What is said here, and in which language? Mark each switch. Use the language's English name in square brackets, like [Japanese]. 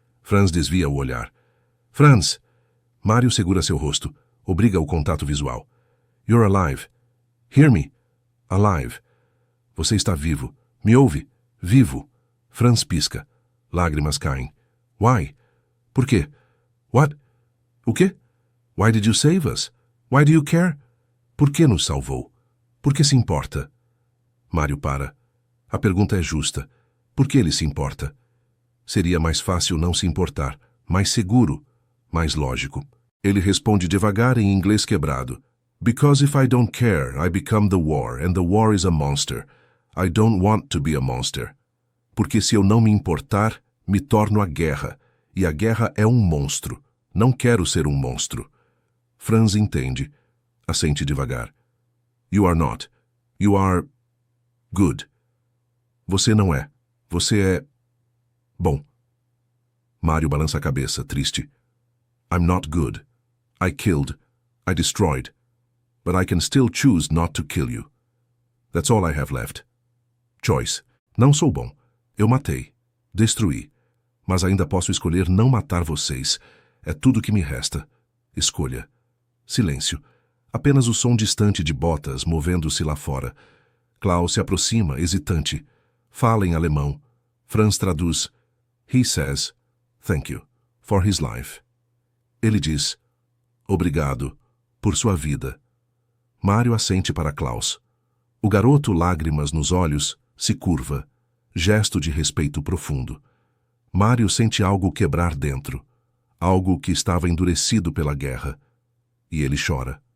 [Portuguese] Franz desvia o olhar. Franz. Mário segura seu rosto, obriga o contato visual. [English] You're alive. Hear me. Alive. [Portuguese] Você está vivo. Me ouve? Vivo. Franz pisca. Lágrimas caem. [English] Why? [Portuguese] Por quê? [English] What? [Portuguese] O quê? [English] Why did you save us? Why do you care? [Portuguese] Por que nos salvou? Por que se importa? Mário para. A pergunta é justa. Por que ele se importa? Seria mais fácil não se importar, mais seguro, mais lógico. Ele responde devagar em inglês quebrado. [English] Because if I don't care, I become the war, and the war is a monster. I don't want to be a monster. [Portuguese] Porque se eu não me importar, me torno a guerra, e a guerra é um monstro. Não quero ser um monstro. Franz entende. Assente devagar. [English] You are not. You are good. [Portuguese] Você não é. Você é bom. Mário balança a cabeça, triste. [English] I'm not good. I killed. I destroyed. But I can still choose not to kill you. That's all I have left. Choice. [Portuguese] Não sou bom. Eu matei. Destruí. Mas ainda posso escolher não matar vocês. É tudo que me resta. Escolha. Silêncio. Apenas o som distante de botas movendo-se lá fora. Klaus se aproxima, hesitante. Fala em alemão. Franz traduz. [English] He says, thank you, for his life. [Portuguese] Ele diz, obrigado, por sua vida. Mário assente para Klaus. O garoto, lágrimas nos olhos, se curva. Gesto de respeito profundo. Mário sente algo quebrar dentro. Algo que estava endurecido pela guerra. E ele chora.